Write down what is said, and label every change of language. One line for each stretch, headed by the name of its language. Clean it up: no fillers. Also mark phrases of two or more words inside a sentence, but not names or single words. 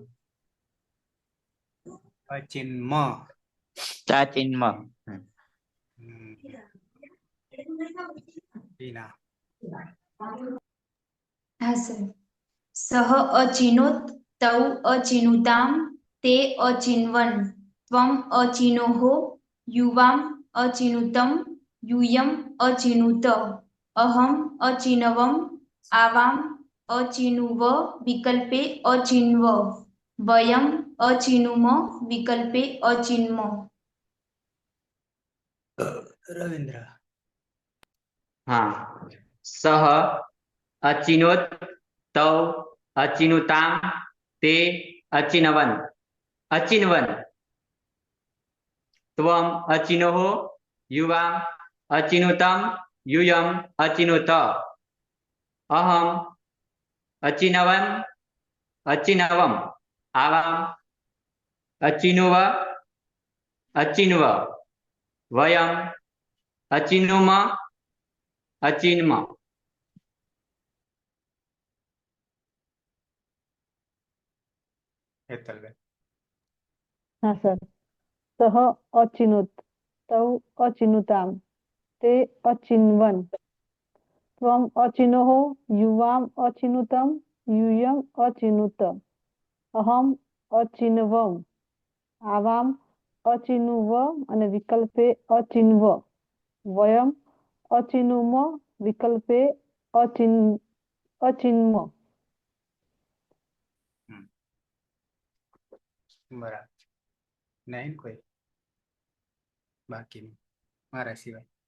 Sanskrit: અચિન્મ. चाचिन्म.
Gujarati: ટીના. હા સર.
Sanskrit: સહ અચિનોત તૌ અચિનુતામ તે અચિન્વન ત્વમ અચિનોહો યુવામ અચિનુતમ यूयम अचिनुत अहम अचिनवम आवाम अचिनुव विकल्पे अचिन्व वयम अचिनुम विकल्पे अचिन्म.
Gujarati: રવિન્દ્ર.
Sanskrit: હા. સહ અચિનોત તૌ અચિનુતામ તે અચિનવન અચિન્વન ત્વમ અચિનોહો યુવામ અચિનુતમ यूयम अचिनुत अहम अचिनवम आवाम अचिनुव अचिन्व वयम अचिनुम अचिन्म.
Gujarati: હેતલબેન. હા સર.
Sanskrit: સહ અચિનુત તૌ અચિનુતામ તે અચિન્વન ત્વમ અચિનોહો યુવામ અચિનુતમ यूयम अचिनुत अहम अचिनवम आवाम अचिनुव અને વિકલ્પે અચિન્વ વયમ અચિનુમ વિકલ્પે અચિન્મ.
Gujarati: બરાબર. નહીં કોઈ બાકી નહીં મારા સિવાય.